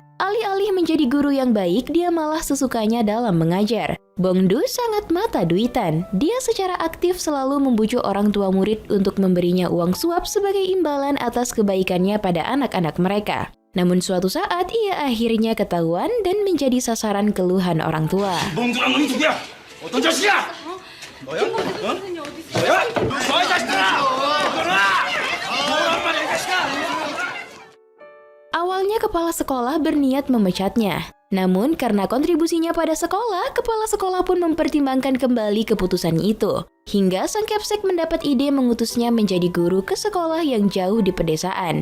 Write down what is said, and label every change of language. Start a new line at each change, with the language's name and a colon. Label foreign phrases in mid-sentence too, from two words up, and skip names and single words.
Indonesian: Alih-alih menjadi guru yang baik, dia malah sesukanya dalam mengajar. Bong-du sangat mata duitan. Dia secara aktif selalu membujuk orang tua murid untuk memberinya uang suap sebagai imbalan atas kebaikannya pada anak-anak mereka. Namun suatu saat ia akhirnya ketahuan dan menjadi sasaran keluhan orang tua.
Korean: 몽둥아 넌 누구야? 어떤 자식이야? 너야? 어? 너야? 너야 자식들아! 너라! 너란 말이야 이 자식아!
Indonesian: Awalnya kepala sekolah berniat memecatnya. Namun karena kontribusinya pada sekolah, kepala sekolah pun mempertimbangkan kembali keputusan itu. Hingga sang Kapsek mendapat ide mengutusnya menjadi guru ke sekolah yang jauh di pedesaan.